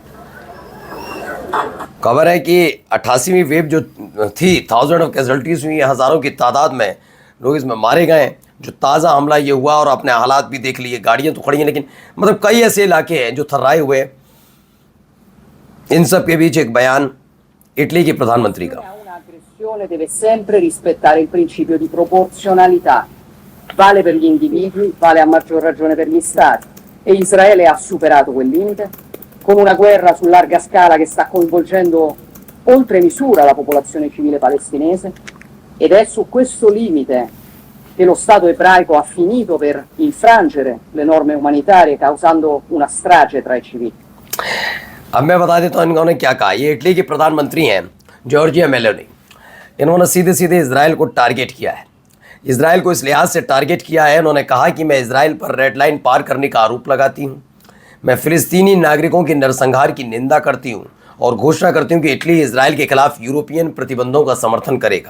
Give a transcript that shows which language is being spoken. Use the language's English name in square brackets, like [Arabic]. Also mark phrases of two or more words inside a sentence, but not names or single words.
[Hindi] खबर है कि 88वीं वेव जो थी, 1000 [English] of casualties [Hindi] हुई, हज़ारों की तादाद में लोग इसमें मारे गए। जो ताज़ा हमला ये हुआ और अपने हालात भी देख लिए। गाड़ियाँ तो खड़ी हैं, लेकिन मतलब कई ऐसे इलाके हैं जो थर्राए हुए। इन सब के बीच एक बयान इटली के प्रधानमंत्री का। [Italian] Un'aggressione deve sempre rispettare il principio di proporzionalità. Vale per gli individui, vale a maggior ragione per gli Stati. E Israele ha superato quel limite con una guerra su larga scala che sta coinvolgendo oltre misura la popolazione civile palestinese, ed è su questo limite che lo Stato ebraico ha finito per infrangere le norme umanitarie, causando una strage tra i civili. [Hindi] अब मैं बता देता हूँ इन्होंने क्या कहा। ये इटली के प्रधानमंत्री हैं जॉर्जिया मेलोनी। इन्होंने सीधे सीधे इसराइल को टारगेट किया है। इसराइल को इस लिहाज से टारगेट किया है, उन्होंने कहा कि मैं इसराइल पर [English] red line [Hindi] पार करने का आरोप लगाती हूँ, मैं फ़िलिस्तीनी नागरिकों के नरसंहार की निंदा करती हूँ और घोषणा करती हूँ कि इटली इसराइल के खिलाफ यूरोपियन प्रतिबंधों का समर्थन करेगा।